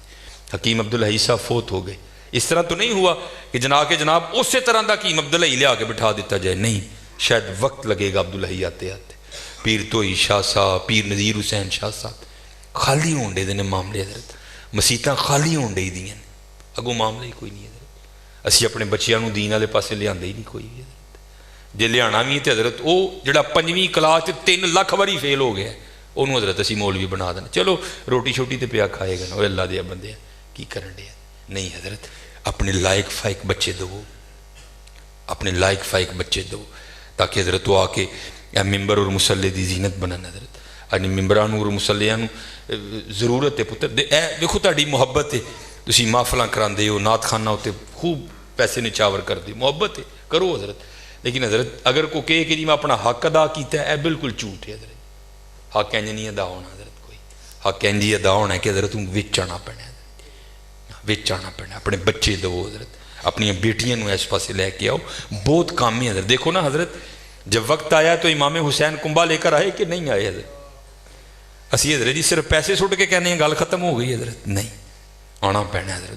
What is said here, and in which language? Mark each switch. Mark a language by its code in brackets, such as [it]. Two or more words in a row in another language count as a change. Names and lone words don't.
[ur] حکیم عبدالحی صاحب فوت ہو گئے، اس طرح تو نہیں ہوا کہ جناب اسی طرح دا حکیم عبدالحی لیا کے بٹھا دیتا جائے، نہیں، شاید وقت لگے گا عبدالحی آتے آتے. [pa] پیر توئی شاہ صاحب، پیر نذیر حسین شاہ صاحب خالی ہون دے نے معاملے حضرت، مسیتاں خالی ہون دے دیاں نے، اگوں معاملہ ہی کوئی نہیں حضرت. اسی اپنے بچیاں نو دین والے پاسے لیاندے ہی نہیں کوئی حضرت. جے لیانا بھی تے حضرت وہ جڑا 5ویں کلاس 3 لاکھ واری فیل ہو گیا انہوں حضرت اسی مولوی بنا دینا، چلو روٹی شوٹی تے پیا کھائے گا نا، وہ اللہ دیا بندے کی کرن دے. نہیں حضرت، اپنے لائق فائق بچے دو، اپنے لائق فائق بچے دو تاکہ حضرت وہ آ کے ممبر اور مسلح دی زینت بنن. حضرت یعنی ممبران اور مسلیاں ضرورت ہے پتر، دیکھو تہاڈی محبت ہے، تسی محفلاں کراندے ہو، نعت خانہ ہوتے خوب پیسے نچاور کر دے، محبت ہے کرو حضرت. لیکن حضرت اگر کوئی کہے کہ جی میں اپنا حق ادا کیتا ہے، بالکل جھوٹ ہے حضرت. حق انج نہیں ادا ہونا حضرت، کوئی حق انج ادا ہونا ہے کہ حضرت تم وچ آنا پینا. وچ آنا پینا، اپنے بچے دو حضرت، اپنی بیٹیاں اس پاسے لے کے آؤ، بہت کام ہے حضرت. [ur] دیکھو نا حضرت، جب وقت آیا تو امام حسین کنبہ لے کر آئے کہ نہیں آئے حضرت? [pa] اسی حضرت جی صرف پیسے سٹ کے کہنے ہیں گل ختم ہو گئی حضرت، نہیں، آنا پینا حضرت.